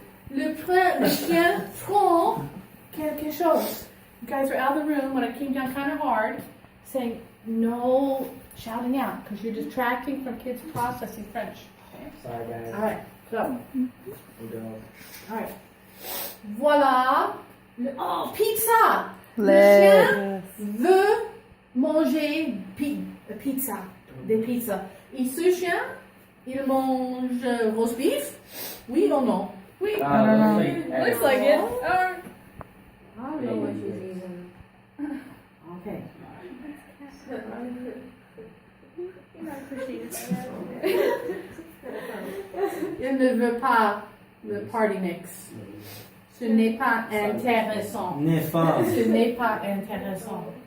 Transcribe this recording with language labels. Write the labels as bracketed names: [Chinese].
[French] Le chien prend quelque chose. [English] You guys are out of the room when I came down kind of hard, saying no shouting out because you're distracting from kids processing French. Okay? Sorry, guys. All right, so, We don't. all right. Voilà. Oh, pizza. Le [French] Les. chien veut manger pizza. Des pizzas. Et ce chien, il mange roast beef? Oui ou non? Oui. [English] I don't know. Looks like it. I don't know what she's using. Okay. You know, I appreciate that. [French] Il ne veut pas le party mix. Ce n'est pas intéressant. Néfant. Ce n'est pas intéressant.